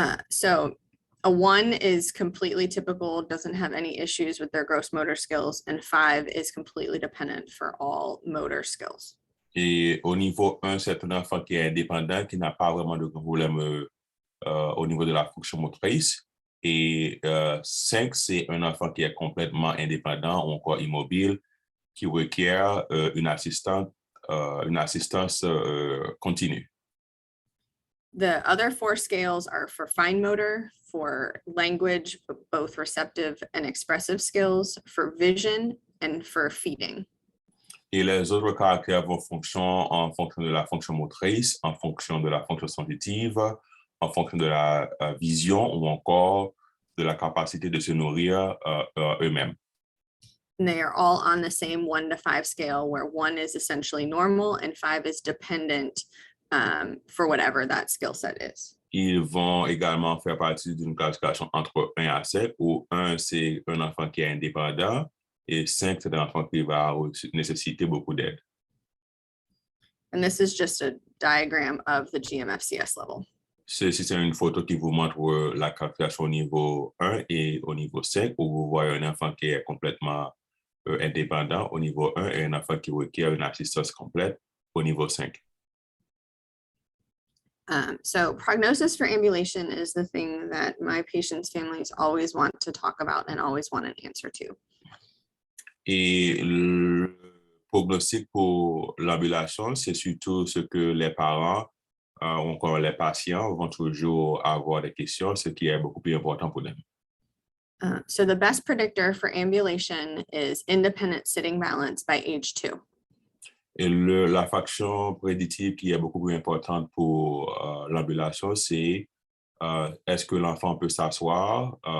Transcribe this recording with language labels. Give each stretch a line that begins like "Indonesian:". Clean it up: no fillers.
English: So a 1 is completely typical, doesn't have any issues with their gross motor skills, and 5 is completely dependent for all motor skills.
French: Et au niveau 1, c'est un enfant qui est indépendant, qui n'a pas vraiment de problème au niveau de la fonction motrice. Et 5, c'est un enfant qui est complètement indépendant ou encore immobile, qui requiert une assistance continue.
English: The other 4 scales are for fine motor, for language, both receptive and expressive skills, for vision, and for feeding.
French: Et les autres caractères vont en fonction de la fonction motrice, en fonction de la fonction sensitive, en fonction de la vision ou encore de la capacité de se nourrir eux-mêmes.
English: And they are all on the same 1 to 5 scale, where 1 is essentially normal and 5 is dependent for whatever that skill set is.
French: Ils vont également faire partie d'une classification entre 1 à 5, où 1, c'est un enfant qui est indépendant, et 5, c'est un enfant qui va nécessiter beaucoup d'aide.
English: And this is just a diagram of the GMFCS level.
French: Ceci, c'est une photo qui vous montre la classification au niveau 1 et au niveau 5, où vous voyez un enfant qui est complètement indépendant au niveau 1 et un enfant qui requiert une assistance complète au niveau 5.
English: So prognosis for ambulation is the thing that my patients' families always want to talk about and always want an answer to.
French: Et le prognostic pour l'ambulation, c'est surtout ce que les parents ou encore les patients vont toujours avoir des questions, ce qui est beaucoup plus important pour eux.
English: So the best predictor for ambulation is independent sitting balance by age 2.
French: Et la faction prédictive qui est beaucoup plus importante pour l'ambulation, c'est est-ce que l'enfant peut s'asseoir